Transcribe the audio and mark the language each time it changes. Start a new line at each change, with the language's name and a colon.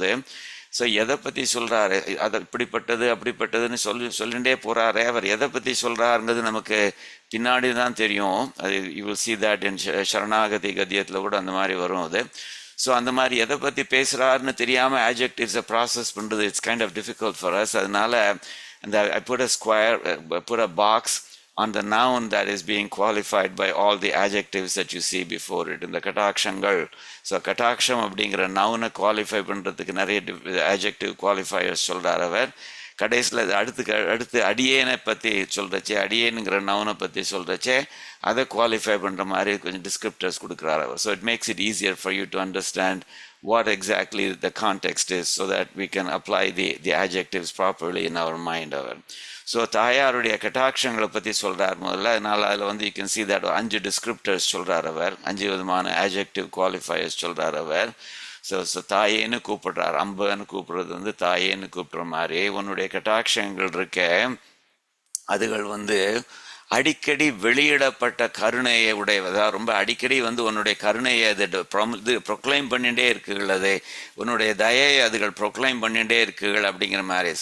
Tamil: அது ஸோ எதை பற்றி சொல்கிறாரு, அதை இப்படிப்பட்டது அப்படிப்பட்டதுன்னு சொல்லிகிட்டே போகிறாரே, அவர் எதை பற்றி சொல்கிறாருங்கிறது நமக்கு பின்னாடி தான் தெரியும். அது
English: you will see that in
Tamil: சரணாகதி கத்தியத்தில் கூட அந்த மாதிரி வரும் அது. ஸோ அந்த மாதிரி எதை பற்றி பேசுகிறாருன்னு தெரியாமல் ஆட்ஜெக்டிவ்ஸை ப்ராசஸ் பண்ணுறது
English: It's kind of difficult for us.
Tamil: அதனால அந்த
English: I put a box on the noun that is being qualified by all the adjectives that you see before it.
Tamil: இந்த கட்டாட்சங்கள், ஸோ கட்டாட்சம் அப்படிங்கிற நவுனை குவாலிஃபை பண்ணுறதுக்கு நிறைய adjective qualifiers சொல்கிறார் அவர். கடைசியில் அடுத்து அடியேனை பற்றி சொல்கிறச்சே, அடியேனுங்கிற நவுனை பற்றி சொல்கிறச்சே அதை குவாலிஃபை பண்ணுற மாதிரி கொஞ்சம் டிஸ்கிரிப்டர்ஸ் கொடுக்குறாரு அவர்.
English: So it makes it easier for you to understand what exactly the context is so that we can apply the adjectives properly in our mind.
Tamil: So தாயாருடைய கட்டாட்சங்களை பற்றி சொல்கிறார் முதல்ல. அதனால் அதில் வந்து
English: you can see that
Tamil: 5 டிஸ்கிரிப்டர்ஸ் சொல்கிறார் அவர், 5 விதமான adjective qualifiers சொல்கிறார் அவர். ஸோ தாயேன்னு கூப்பிடுறார். அம்பன்னு கூப்பிடுறது வந்து தாயேன்னு கூப்பிடுற மாதிரி உன்னுடைய கட்டாட்சங்கள் இருக்க அதுகள் வந்து அடிக்கடி வெளியிடப்பட்ட கருணையை உடையதா, ரொம்ப அடிக்கடி வந்து உன்னுடைய கருணையை அது ப்ரொக்ளைம் பண்ணிகிட்டே இருக்குகள், அது உன்னுடைய தயையை அதுகள் ப்ரொக்ளைம் பண்ணிகிட்டே இருக்குகள் அப்படிங்கிற மாதிரி.